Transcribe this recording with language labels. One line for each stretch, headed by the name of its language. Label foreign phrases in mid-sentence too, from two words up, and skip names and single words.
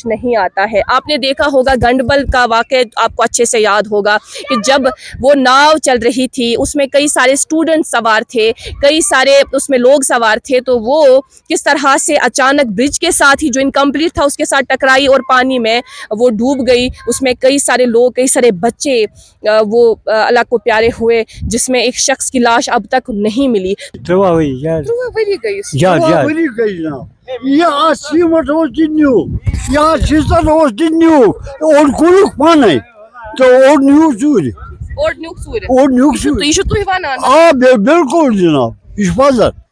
Urdu: نہیں آتا ہے آپ نے دیکھا ہوگا گنڈبل کا واقعہ آپ کو اچھے سے یاد ہوگا کہ جب وہ ناؤ چل رہی تھی اس میں کئی سارے اسٹوڈنٹ سوار تھے کئی سارے اس میں لوگ سوار تھے تو وہ کس طرح سے اچانک برج کے ساتھ ہی جو انکمپلیٹ تھا اس کے ساتھ ٹکرائی اور پانی میں وہ ڈوب گئی اس میں کئی سارے لوگ کئی سارے بچے وہ اللہ کو پیارے ہوئے جس میں ایک شخص کی لاش اب تک نہیں ملی
Kashmiri: 13 ؤری گٔے جناب یہِ اتھ سیٖمٹ اوس تہِ نیوٗکھ یہِ اتھ شیٖشتر اوس تہِ نیوٗکھ اوٚڑ کوٚرُکھ پانے تہٕ اوٚڑ نیوٗکھ ژوٗرِ اوٚڑ نیوٗکھ ژوٗرِ آ بالکل جناب یہِ چھُ پزر